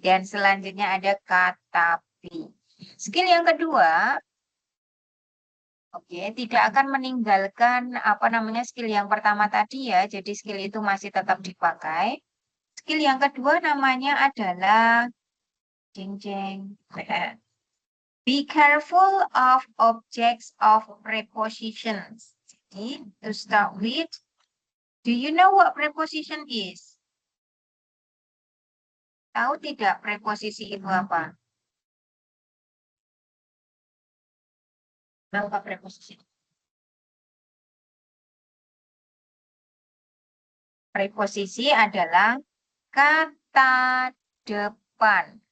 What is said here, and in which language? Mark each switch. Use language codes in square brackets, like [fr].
[id] Dan selanjutnya ada kata be. Skill yang kedua, oke, tidak akan meninggalkan apa namanya skill yang pertama tadi ya. Jadi skill itu masih tetap dipakai. Skill yang kedua namanya adalah jeng jeng. [en] Be careful of objects of prepositions. Jadi, to start with, do you know what preposition is? [id] Tahu tidak preposisi itu apa? Apa preposisi? Preposisi adalah kata depan.